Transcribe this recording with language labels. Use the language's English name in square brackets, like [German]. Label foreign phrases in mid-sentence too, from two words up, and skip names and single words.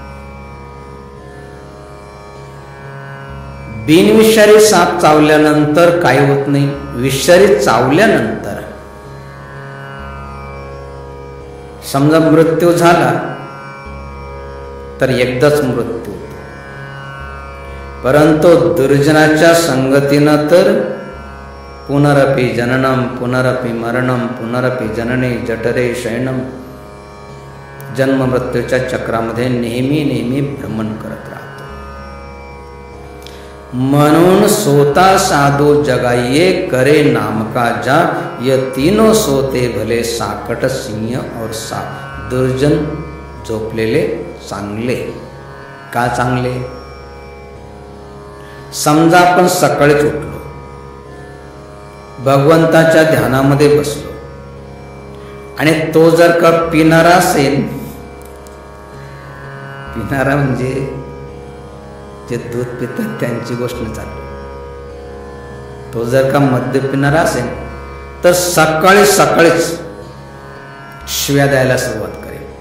[Marathi] बिनविषारी साप चावल्यानंतर काही होत नाही. विषारी चावल्यानंतर समजा मृत्यू झाला तर एकदाच मृत्यू होतो. परंतु दुर्जनाच्या संगतीनं तर [Sanskrit] पुनरपि जननम पुनरपि मरणम पुनरपि जनने जठरे शयनम, [Marathi] जन्म मृत्यूच्या चक्रामध्ये नेहमी नेहमी भ्रमण करत राहतो. [Hindi] म्हणून सोता साधू जगाइये करे नाम का जा, ये तीनों सोते भले साकट सिंह और साप. [Marathi] दुर्जन झोपलेले चांगले. का चांगले? समजा आपण सकाळीच उठलो, भगवंताच्या ध्यानामध्ये बसलो आणि तो जर का पिणारा असेल, पिणारा म्हणजे जे दूध पितात त्यांची गोष्ट चालू, तो जर का मद्य पिणारा असेल तर सकाळी सकाळीच शिव्या द्यायला सुरुवात करेल.